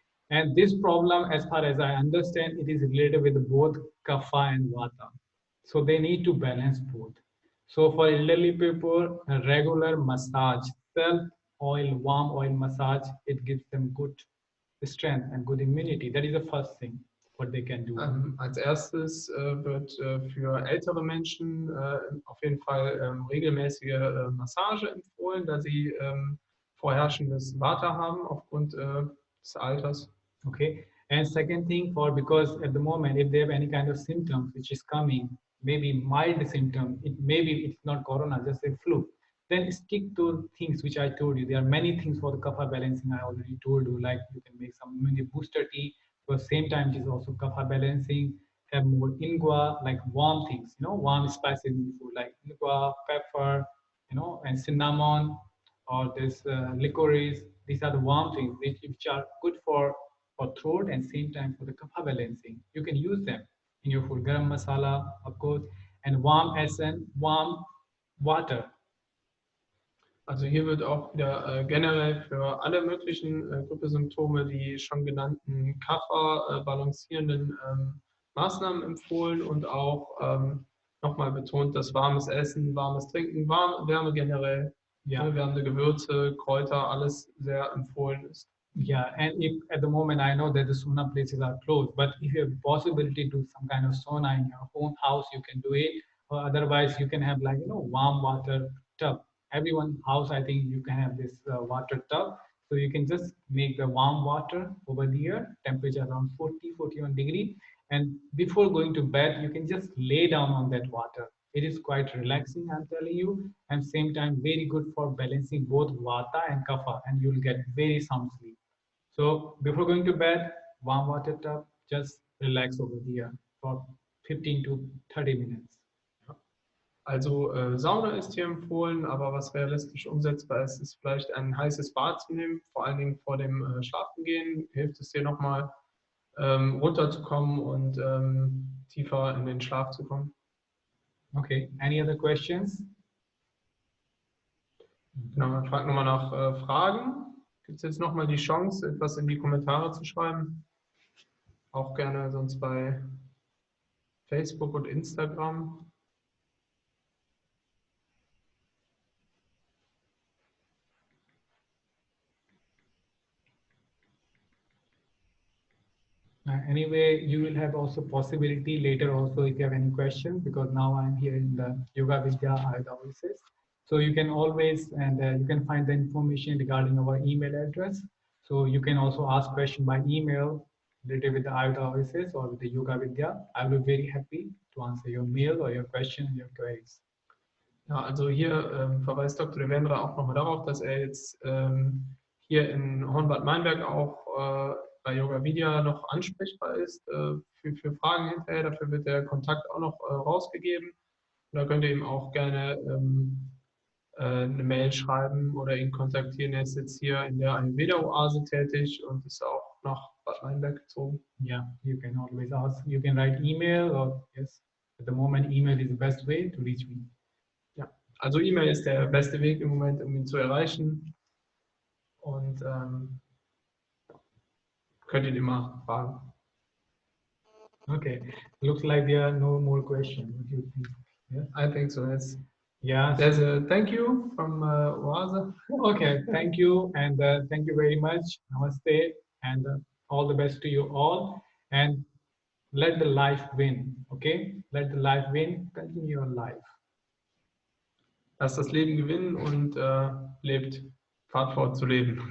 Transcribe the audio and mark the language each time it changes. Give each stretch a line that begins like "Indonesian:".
English: And this problem, as far as I understand, it is related with both Kapha and Vata. So they need to balance both. So for elderly people, a regular massage, self-oil, warm oil massage, it gives them good strength and good immunity. That is the first thing what they can do.
German: Als erstes wird für ältere Menschen auf jeden Fall regelmäßige Massage empfohlen, da sie vorherrschendes Vata haben aufgrund des Alters.
English: Okay. And second thing, because at the moment, if they have any kind of symptoms which is coming, maybe mild symptom, maybe it's not corona, just a flu, then stick to things which I told you. There are many things for the kapha balancing I already told you, like you can make some immunity booster tea. But same time, it is also kapha balancing. Have more ingwa, like warm things, warm spices in food, like ingwa, pepper, and cinnamon, or this licorice. These are the warm things which are good for throat and same time for the kapha balancing. You can use them in your food. Garam masala, of course, and warm essence, warm water.
German: Also hier wird auch wieder generell für alle möglichen Grippesymptome die schon genannten Kapha-balancierenden Maßnahmen empfohlen und auch nochmal betont, dass warmes Essen, warmes Trinken, Wärme generell, wärmende Gewürze, Kräuter, alles sehr empfohlen ist.
English: Yeah, and if at the moment I know that the sauna places are closed, but if you have possibility to do some kind of sauna in your own house, you can do it. Or otherwise, you can have warm water tub. Everyone house, I think you can have this water tub. So you can just make the warm water over there, temperature around 40, 41 degree. And before going to bed, you can just lay down on that water. It is quite relaxing, I'm telling you, and same time very good for balancing both vata and kapha, and you'll get very sound sleep. So before going to bed, warm water tub, just relax over there for 15 to 30 minutes.
German: Also Sauna ist hier empfohlen, aber was realistisch umsetzbar ist, ist vielleicht ein heißes Bad zu nehmen, vor allen Dingen vor dem Schlafengehen. Hilft es dir nochmal runterzukommen und tiefer in den Schlaf zu kommen.
English: Okay, any other questions?
German: Genau, man fragt nochmal nach Fragen. Gibt es jetzt nochmal die Chance, etwas in die Kommentare zu schreiben? Auch gerne sonst bei Facebook und Instagram.
English: Anyway, you will have also possibility later also if you have any questions, because now I'm here in the Yoga Vidya Ayurveda offices. So you can always, and you can find the information regarding our email address. So you can also ask question by email related with the Ayurveda offices or with the Yoga Vidya. I'll be very happy to answer your mail or your question, your queries.
German: Ja, also hier verweist Dr. Devendra auch nochmal darauf, dass er jetzt hier in Hornbad-Meinberg auch bei Yoga Vidya noch ansprechbar ist für Fragen hinterher. Dafür wird der Kontakt auch noch rausgegeben. Und da könnt ihr ihm auch gerne eine Mail schreiben oder ihn kontaktieren. Er ist jetzt hier in der Ayurveda-Oase tätig und ist auch nach Bad Meinberg gezogen.
English: Yeah, you can always ask. You can write email or yes, at the moment email is the best way to reach me.
German: Ja, also E-Mail ist der beste Weg im Moment, um ihn zu erreichen. Und könnt ihn immer fragen.
English: Okay, looks like there are no more questions. What do you think? Yeah, I think so. Yes. Yeah. There's a thank you from Oase. Okay, thank you, and thank you very much. Namaste, and all the best to you all. And let the life win. Okay, let the life win. Continue your life.
German: lasst das Leben gewinnen und lebt, fahrt fort zu leben.